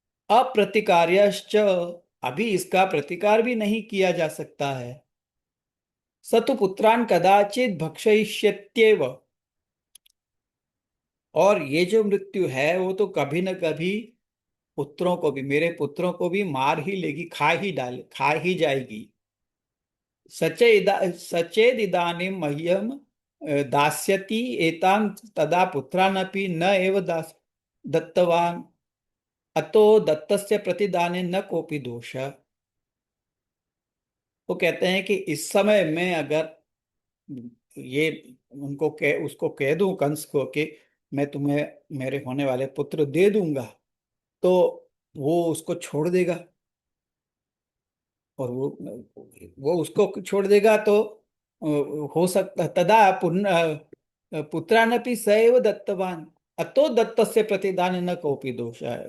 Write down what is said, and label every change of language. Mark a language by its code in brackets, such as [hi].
[sa] अप्रतिकार्यश्च, [hi] अभी इसका प्रतिकार भी नहीं किया जा सकता है। [sa] स तु पुत्रान कदाचित भक्षयिष्यत्येव, [hi] और ये जो मृत्यु है वो तो कभी न कभी पुत्रों को भी, मेरे पुत्रों को भी मार ही लेगी, खा ही जाएगी। [sa] सचेद इदानीं मह्यम दास्यति एतां तदा पुत्रानपि न एव दास दत्तवान, अतो दत्तस्य प्रतिदाने न कोपि दोष। [hi] वो कहते हैं कि इस समय में अगर ये उसको कह दूं कंस को कि मैं तुम्हें मेरे होने वाले पुत्र दे दूंगा, तो वो उसको छोड़ देगा। और वो उसको छोड़ देगा तो हो सकता [sa] तदा पुत्रानपि सैव दत्तवान, अतो दत्तस्य प्रतिदान न कोपि दोष है।